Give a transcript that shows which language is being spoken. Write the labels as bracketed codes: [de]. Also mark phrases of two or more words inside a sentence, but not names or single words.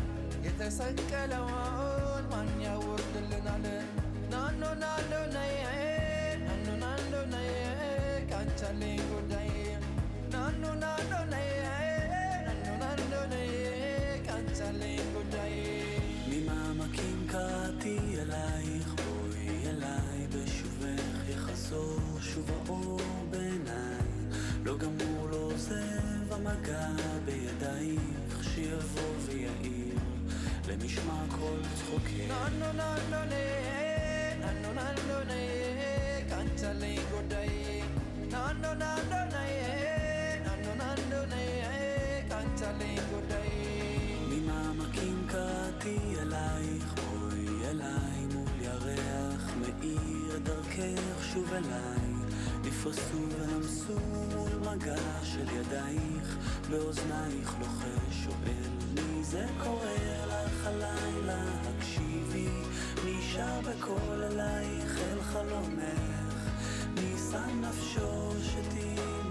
[am] የተሰቀለውን ማን ያወርድልናል ናኖ ናኖ ነይ ናኖ ናኖ ነይ ካንቻለኝ ጉዳይ ናኖ ናኖ ነይ ናኖ ናኖ ነይ ካንቻለኝ ጉዳይ [he] ממעמקים קראתי אלייך בואי אליי בשובך יחזור שוב האור בעיניי לא גמור לא עוזב המגע בידייך שיבוא ויעיר למשמע כל צחוקי [am] ናኖ ናኖ ነይ ናኖ ናኖ ነይ ካንቻለኝ ጉዳይ ናኖ ናኖ ነይ ናኖ ናኖ ነይ ካንቻለኝ ጉዳይ [he] ממעמקים קראתי אלייך בואי אליי מול ירח מאיר דרכך שוב אליי נפרסו ונמסו מול מגע של ידייך באוזנייך לוחש שואל מי זה קורא לך הלילה הקשיבי מי שר בקול אלייך אל חלומך מי שם נפשו שתהי